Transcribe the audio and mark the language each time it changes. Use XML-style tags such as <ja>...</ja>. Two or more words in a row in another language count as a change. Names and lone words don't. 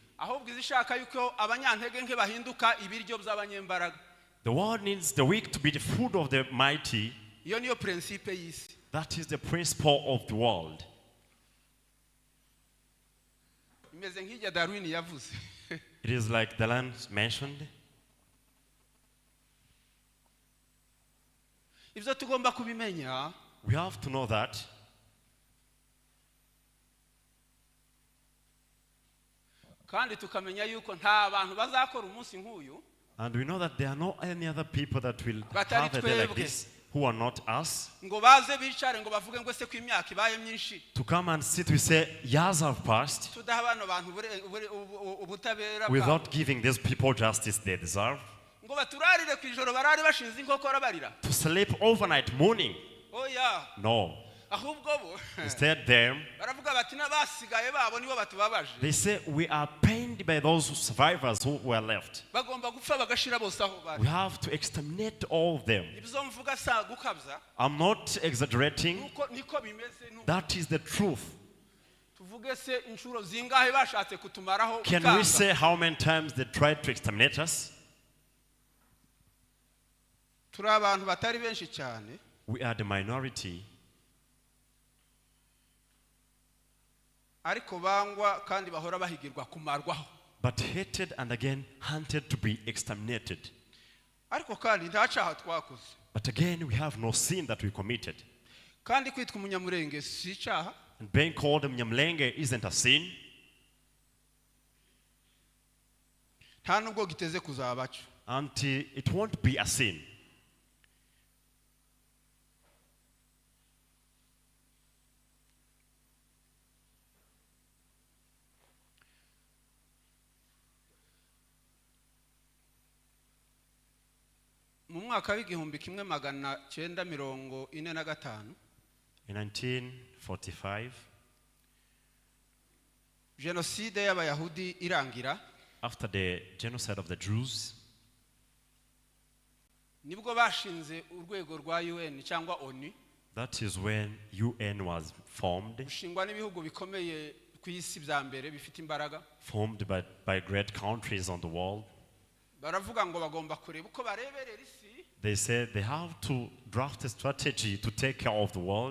<en>The world needs the weak to be the food of the mighty. That is the principle of the world. It is like the land mentioned.</en> <rw>Ibyo tugomba kubimenya.</rw> <en>We have to know that.</en> <rw>Kandi tukamenya yuko nta bantu bazakora umunsi nk'uyu.</rw> <en>And we know that there are no any other people that will have a day like this who are not us.</en> <rw>Ngo baze bicare ngo bavuge ngo se ko imyaka ibaye myinshi.</rw> <en>To come and sit, we say years have passed without giving these people justice they deserve.</en> <rw>Ngo baturarire ku ijoro barari bashinze inkokora barira.</rw> <en>To sleep overnight mourning. Oh yeah. No.</en> <rw>Ahubwo bo.</rw> <en>Instead them.</en> <rw>Baravuga bati nabasigaye babo nibo batubabaje.</rw> <en>They say we are pained by those survivors who were left.</en> <rw>Bagomba gupfa bagashira bose aho bari.</rw> <en>We have to exterminate all of them.</en> <rw>Ibyo mvuga sa gukabza.</rw> <en>I'm not exaggerating.</en> <rw>Niko bimeze.</rw> <en>That is the truth.</en> <rw>Tuvuge se inshuro zingahe bashatse kutumaraho.</rw> <en>Can we say how many times they tried to exterminate us?</en> <rw>Turi abantu batari benshi cyane.</rw> <en>We are the minority.</en> <rw>Ariko bangwa kandi bahora bahigirwa kumarwaho.</rw> <en>But hated and again hunted to be exterminated.</en> <rw>Ariko kandi nta cyaha twakoze.</rw> <en>But again we have no sin that we committed.</en> <rw>Kandi kwitwa umunyamurenge si cyaha.</rw> <en>And being called Mnyamulenge isn't a sin.</en> <rw>Nta nubwo giteze kuzabacho.</rw> <en>Until it won't be a sin.</en> <rw>Mu mwaka w'igihumbi kimwe magana cyenda mirongo ine na gatanu.</rw> <en>In 1945,</en> <rw>genocide y'abayahudi irangira.</rw> <en>After the genocide of the Jews,</en> <rw>nibwo bashinze urwego rwa UN cyangwa ONU.</rw> <en>That is when UN was formed.</en> <rw>Ushingwa n'ibihugu bikomeye ku isi bya mbere bifite imbaraga.</rw> <en>Formed by great countries on the world.</en> <rw>Baravuga ngo bagomba kureba uko bareberera isi.</rw> <en>They said they have to draft a strategy to take care of the world.</en>